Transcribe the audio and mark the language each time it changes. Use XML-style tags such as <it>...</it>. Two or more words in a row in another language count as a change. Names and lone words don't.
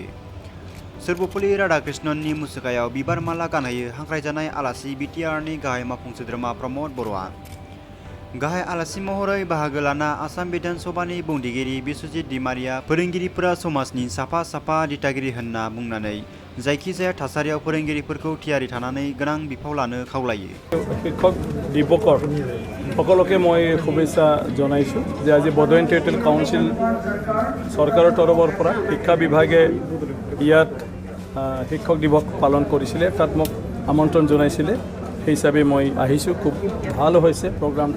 <brx>सर्वपल्ली राधाकृष्णननि मुसुखायाव बिबार माला गानहोयो हांख्रायजानाय आलासि बिटिआरनि गाहाय मावफुं सोद्रोमा प्रमद बर'आ। गाहाय आलासि महरै बाहागो लाना आसाम बिधान सभानि बुंथिगिरि बिश्वजित दैमारिया फोरोंगिरिफोरा समाजनि साफा साफा दिथागिरि होनना बुंनानै जायखिजाया थासारियाव फोरोंगिरिफोरखौ थियारि थानानै गोनां बिफाव लानो खावलायो।</brx> <as>শিক্ষক দিৱসৰ সকলোকে মই শুভেচ্ছা জনাইছোঁ যে আজি বডো টেৰিটৰিয়েল কাউন্সিল চৰকাৰৰ তৰফৰ পৰা শিক্ষা বিভাগে ইয়াত শিক্ষক দিৱস পালন কৰিছিলে, তাত মোক আমন্ত্ৰণ জনাইছিলে। সেই হিচাপে মই আহিছোঁ। খুব ভাল হৈছে প্ৰগ্ৰামটো।</as>